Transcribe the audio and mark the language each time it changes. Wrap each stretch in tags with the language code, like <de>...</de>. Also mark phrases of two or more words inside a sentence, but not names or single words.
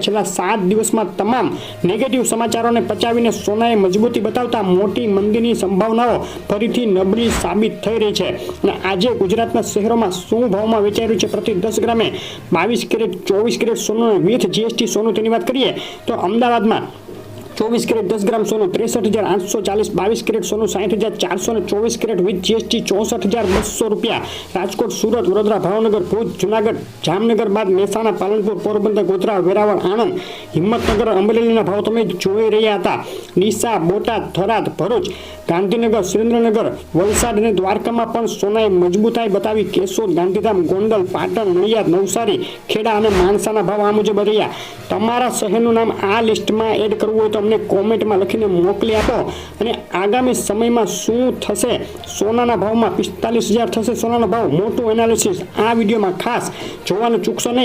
<gu>છેલ્લા 7 દિવસમાં તમામ નેગેટિવ સમાચારોને પચાવીને સોનાએ મજબૂતી બતાવતા મોટી મંદીની સંભાવનાઓ ફરીથી નબળી સાબિત થઈ રહી છે। અને આજે ગુજરાતના શહેરોમાં શું ભાવમાં વેચાઈ રહ્યું છે પ્રતિ 10 ગ્રામે 22 કેરેટ 24 કેરેટ સોનું વિથ જીએસટી સોનું તેની વાત કરીએ તો અમદાવાદમાં 24 કેરેટ 10 ગ્રામ સોનું 63,840, 22 કેરેટ સોનું 60,400 ને 24 કેરેટ વિથ જીએસટી 64,200 રૂપિયા। રાજકોટ, સુરત, વડોદરા, ભાવનગર, ભુજ, જૂનાગઢ, જામનગર બાદ મહેસાણા, પાલનપુર, પોરબંદર, ગોધરા, વેરાવળ, આણંદ, હિંમતનગર, અમરેલીના ભાવ તમે જોઈ રહ્યા હતા। ડીસા, बोटाद, थराद, भरूच, गांधीनगर, सुरेन्द्रनगर, वलसाड અને દ્વારકામાં પણ સોનાએ મજબૂતાઈ બતાવી। કેશોદ, ગાંધીધામ, ગોંડલ, પાટણ, નડિયાદ, નવસારી, ખેડા અને માણસાના ભાવ આ મુજબ રહ્યા। તમારા શહેરનું નામ આ લિસ્ટમાં એડ કરવું હોય તો અમને કોમેન્ટમાં લખીને મોકલી આપો। અને આગામી સમયમાં શું થશે સોનાના ભાવમાં 45,000 થશે સોનાનો ભાવ, મોટું એનાલિસિસ આ વિડીયોમાં ખાસ જોવાનું ચૂકશો નહીં।</gu>